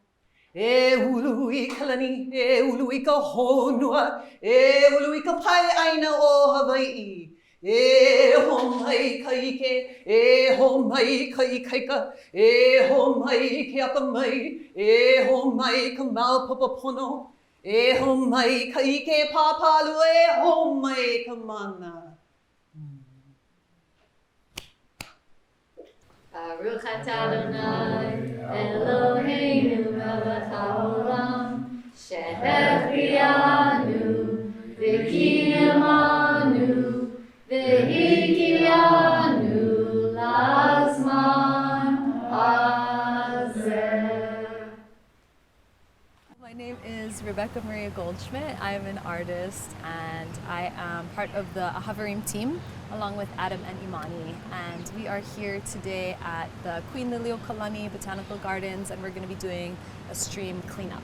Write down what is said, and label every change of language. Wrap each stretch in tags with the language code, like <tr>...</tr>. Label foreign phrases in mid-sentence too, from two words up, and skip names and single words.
<haw>E ulu I kalani, e ulu I ka honua, e ulu I ka pai aina o Hawaiʻi. E ho mai ka ike, e ho mai ka ikaika, e ho mai ke apa mai, e ho mai ka maupapa pono, e ho mai ka ike pāpalu, e ho mai ka mana.</haw> <he>ברוך אתה אדוני אלוהינו מלך העולם שהחיינו וקיימנו והגיענו לזמן הזה.</he> <en>My name is Rebecca Maria Goldschmidt. I'm an artist and I am part of the AHAverim team along with Adam and Imani. And we are here today at the Queen Liliuokalani Botanical Gardens and we're going to be doing a stream cleanup.</en>